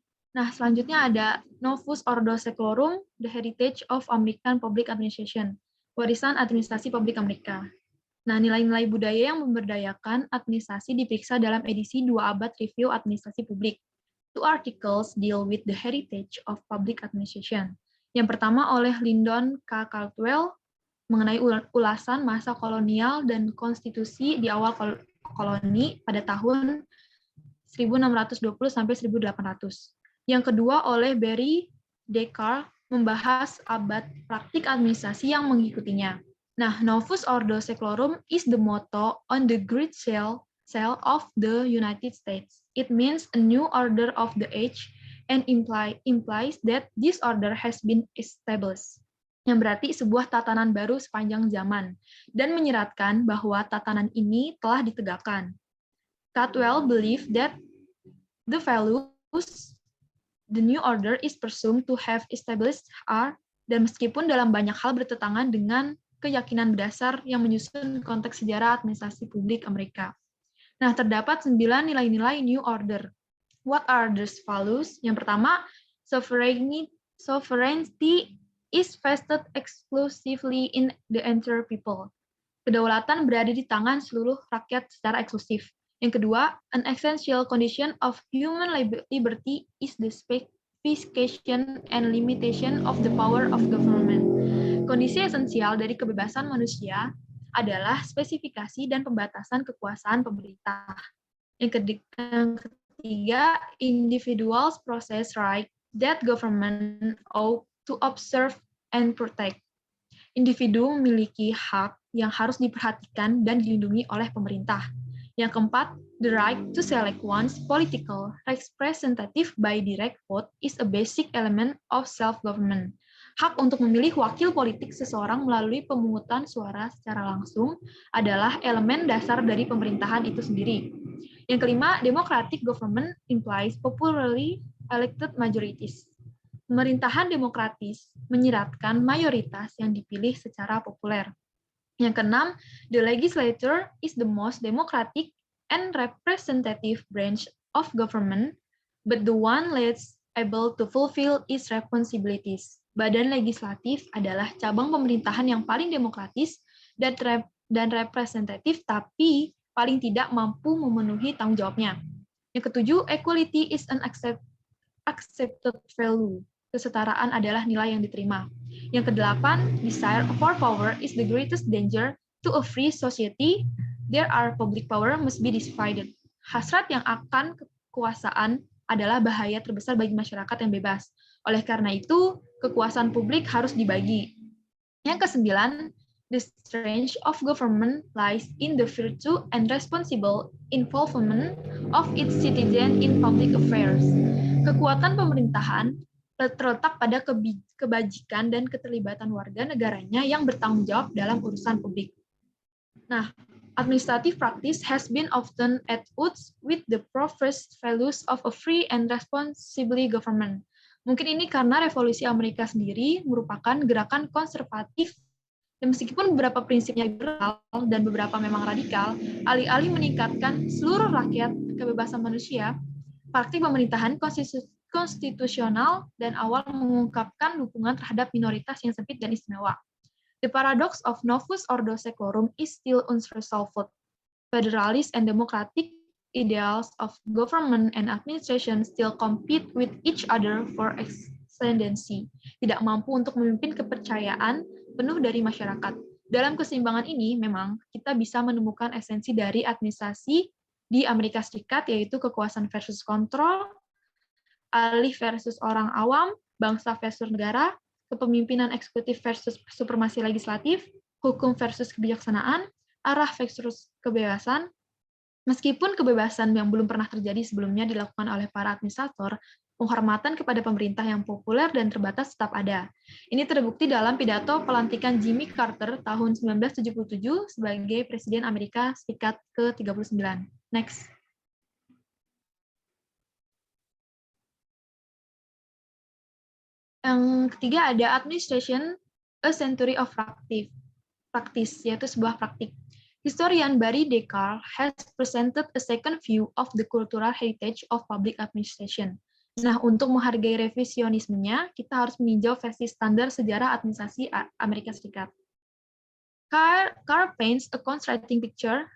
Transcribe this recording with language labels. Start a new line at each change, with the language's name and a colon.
Indonesian: Nah, selanjutnya ada Novus Ordo Seclorum, The Heritage of American Public Administration, warisan administrasi publik Amerika. Nah, nilai-nilai budaya yang memberdayakan administrasi diperiksa dalam edisi 2 abad review administrasi publik.
English: 2 articles deal with the heritage of public administration.
Indonesian: Yang pertama oleh Lyndon K. Caldwell mengenai ulasan masa kolonial dan konstitusi di awal koloni pada tahun 1620 sampai 1800. Yang kedua oleh Barry Descartes membahas abad praktik administrasi yang mengikutinya.
English: Nah, Novus Ordo Seclorum is the motto on the Great Seal of the United States. It means a new order of the age and implies that this order has been established.
Indonesian: Yang berarti sebuah tatanan baru sepanjang zaman dan menyeratkan bahwa tatanan ini telah ditegakkan.
English: Caldwell believed that the values the new order is presumed to have established are,
Indonesian: dan meskipun dalam banyak hal bertentangan dengan keyakinan berdasar yang menyusun konteks sejarah administrasi publik Amerika. Nah, terdapat 9 nilai-nilai New Order.
English: What are these values?
Indonesian: Yang pertama,
English: sovereignty is vested exclusively in the entire people.
Indonesian: Kedaulatan berada di tangan seluruh rakyat secara eksklusif. Yang kedua,
English: an essential condition of human liberty is the specification and limitation of the power of government.
Indonesian: Kondisi esensial dari kebebasan manusia adalah spesifikasi dan pembatasan kekuasaan pemerintah. Yang ketiga,
English: individuals possess right that government ought to observe and protect.
Indonesian: Individu memiliki hak yang harus diperhatikan dan dilindungi oleh pemerintah. Yang keempat,
English: the right to select one's political representative by direct vote is a basic element of self-government.
Indonesian: Hak untuk memilih wakil politik seseorang melalui pemungutan suara secara langsung adalah elemen dasar dari pemerintahan itu sendiri. Yang kelima,
English: democratic government implies popularly elected majorities.
Indonesian: Pemerintahan demokratis menyiratkan mayoritas yang dipilih secara populer. Yang keenam,
English: the legislature is the most democratic and representative branch of government, but the one least able to fulfill its responsibilities.
Indonesian: Badan legislatif adalah cabang pemerintahan yang paling demokratis dan representatif, tapi paling tidak mampu memenuhi tanggung jawabnya. Yang ketujuh,
English: equality is an accepted value.
Indonesian: Kesetaraan adalah nilai yang diterima. Yang kedelapan,
English: desire for power is the greatest danger to a free society. There are public power must be divided.
Indonesian: Hasrat yang akan kekuasaan adalah bahaya terbesar bagi masyarakat yang bebas. Oleh karena itu, kekuasaan publik harus dibagi. Yang kesembilan,
English: the strength of government lies in the virtue and responsible involvement of its citizens in public affairs.
Indonesian: Kekuatan pemerintahan terletak pada kebajikan dan keterlibatan warga negaranya yang bertanggung jawab dalam urusan publik.
English: Nah, administrative practice has been often at odds with the professed values of a free and responsible government.
Indonesian: Mungkin ini karena revolusi Amerika sendiri merupakan gerakan konservatif, dan meskipun beberapa prinsipnya liberal dan beberapa memang radikal, alih-alih meningkatkan seluruh rakyat kebebasan manusia, praktik pemerintahan konstitusional dan awal mengungkapkan dukungan terhadap minoritas yang sempit dan istimewa.
English: The paradox of Novus Ordo Seclorum is still unresolved. Federalist and democratic ideals of government and administration still compete with each other for ascendancy.
Indonesian: Tidak mampu untuk memimpin kepercayaan penuh dari masyarakat. Dalam keseimbangan ini, memang kita bisa menemukan esensi dari administrasi di Amerika Serikat, yaitu kekuasaan versus kontrol, alih versus orang awam, bangsa versus negara, kepemimpinan eksekutif versus supremasi legislatif, hukum versus kebijaksanaan, arah versus kebebasan. Meskipun kebebasan yang belum pernah terjadi sebelumnya dilakukan oleh para administrator, penghormatan kepada pemerintah yang populer dan terbatas tetap ada. Ini terbukti dalam pidato pelantikan Jimmy Carter tahun 1977 sebagai Presiden Amerika Serikat ke-39.
English: Next.
Indonesian: Yang ketiga ada administration, a century of practice, yaitu sebuah praktik.
English: Historian Barry Descartes has presented a second view of the cultural heritage of public administration.
Indonesian: Nah, untuk menghargai revisionismenya, kita harus meninjau versi standar sejarah administrasi Amerika Serikat.
English: Carr paints a contrasting picture.